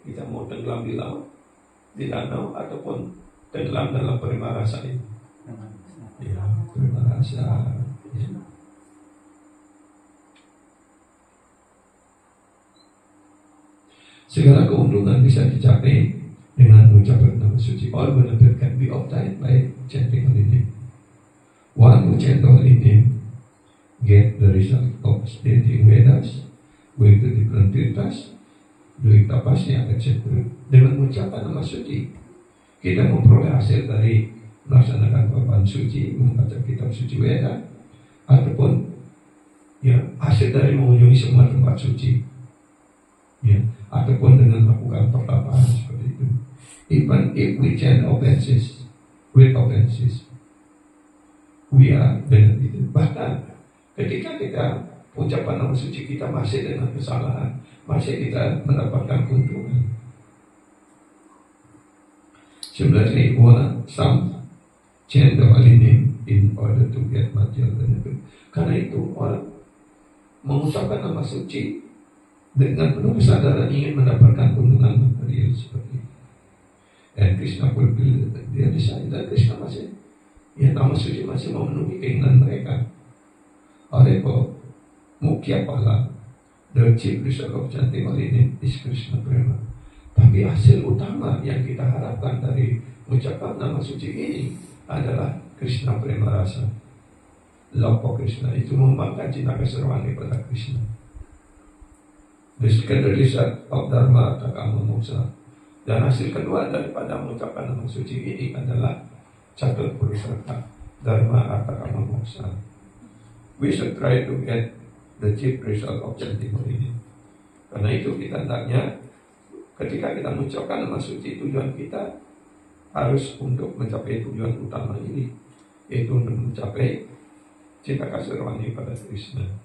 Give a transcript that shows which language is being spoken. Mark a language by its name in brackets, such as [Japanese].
[Indonesian] Kita mau tenggelam di laut, di danau, ataupun tenggelam dalam prema rasa ini? Ya, prema rasa. Ya. Segala keuntungan bisa dicapai dengan mengucapkan nama suci. [English] All benefit can be obtained by chanting holy name. One who chant holy name get the result of studying Vedas, going to different tirthas, doing tapasya, etc. [Indonesian] Dengan mengucapkan nama suci, kita memperoleh hasil dari melaksanakan papan suci, membaca kitab suci Veda, ataupun ya hasil dari mengunjungi semua tempat suci, ya, ataupun dengan melakukan pertapaan seperti itu. [English] Even if we chant offenses, with offenses, we are benefited. [Indonesian] Bahkan ketika kita ucapan nama suci kita masih dengan kesalahan, masih kita mendapatkan keuntungan. [English] Similarly, some chant the holy name in order to get material benefit. [Indonesian] Karena itu orang mengucapkan nama suci dengan penuh kesadaran ingin mendapatkan keuntungan material seperti itu. Dan Krishna fulfill dia desire, dan Krishna masih, ya, nama suci masih memenuhi keinginan mereka. [English] Therefore, mukhya pala, the chief result of chanting holy name is Krishna prema. Tapi [Indonesian] Tapi hasil utama yang kita harapkan dari mengucapkan nama suci ini adalah Krishna Prema Rasa. [English] Love for Krishna [Indonesian] itu membangkitkan cinta kasih rohani pada Krishna. [English] The second result of Dharma Takama Moksa. [Indonesian] Dan hasil kedua daripada mengucapkan nama suci ini adalah catur purusarta Dharma Takama Moksa. [English] We should try to get the chief result of chanting ini. [Indonesian] Karena itu kita hendaknya ketika kita mengucapkan nama suci, tujuan kita harus untuk mencapai tujuan utama ini, yaitu untuk mencapai cinta kasih rohani pada Krishna.